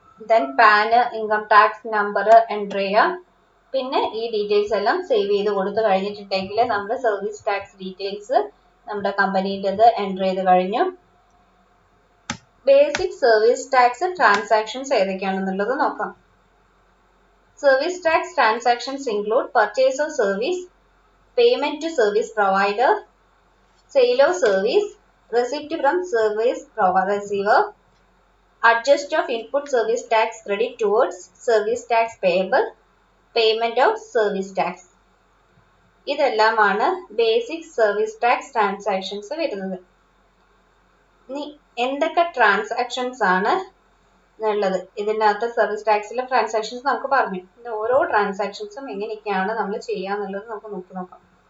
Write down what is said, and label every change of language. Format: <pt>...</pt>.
<ml>Then PAN, income tax number enter ചെയ്യാം. പിന്നെ ഈ ഡീറ്റെയിൽസ് എല്ലാം സേവ് ചെയ്ത് കൊടുത്തു കഴിഞ്ഞിട്ടുണ്ടെങ്കിൽ നമ്മുടെ സർവീസ് ടാക്സ് ഡീറ്റെയിൽസ് നമ്മുടെ കമ്പനീൻ്റെത് എൻ്റർ ചെയ്ത് കഴിഞ്ഞു. ബേസിക് സർവീസ് ടാക്സ് ട്രാൻസാക്ഷൻസ് ഏതൊക്കെയാണെന്നുള്ളത് നോക്കാം.</ml> <en>Service tax transactions include purchase of service, payment to service provider, sale of service, receipt from service receiver, adjust of input service tax credit towards service tax payable, payment of service tax.</en> <ml>ഇതെല്ലാമാണ് basic service tax transactions വരുന്നത്. ഇനി എന്തൊക്കെ transactions ആണ് ഉള്ളത് ഇതിനകത്ത്? Service ടാക്സിലെ transactions നമുക്ക് പറഞ്ഞു. ഓരോ ട്രാൻസാക്ഷൻസും എങ്ങനെയൊക്കെയാണ് നമ്മൾ ചെയ്യാന്നുള്ളത് നമുക്ക് നോക്കാം.</ml>